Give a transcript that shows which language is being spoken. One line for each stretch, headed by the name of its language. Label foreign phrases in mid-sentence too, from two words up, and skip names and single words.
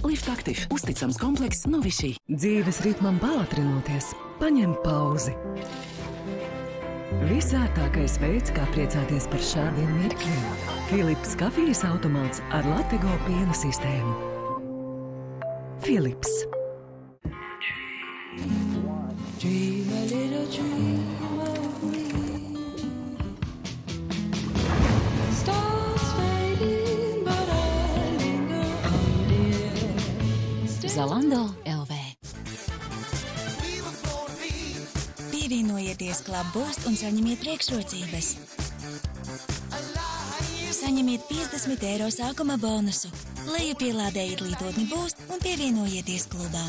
Latvian: Lift Active – uzticams komplekss no Vichy. Dzīves ritmam pātrinoties, paņem pauzi. Visērtākais veids, kā priecāties par šādiem mirkļiem. Philips kafijas automāts ar Latego piena sistēmu. Philips.
English: Dream a little dream of me. Stars fading, but I linger on dear.
Latvian: Zalando LV. Pievienojieties Club Boost un saņemiet priekšrocības. Saņemiet 50 eiro sākuma bonusu. Lejupielādējiet lietotni Boost un pievienojieties klubām.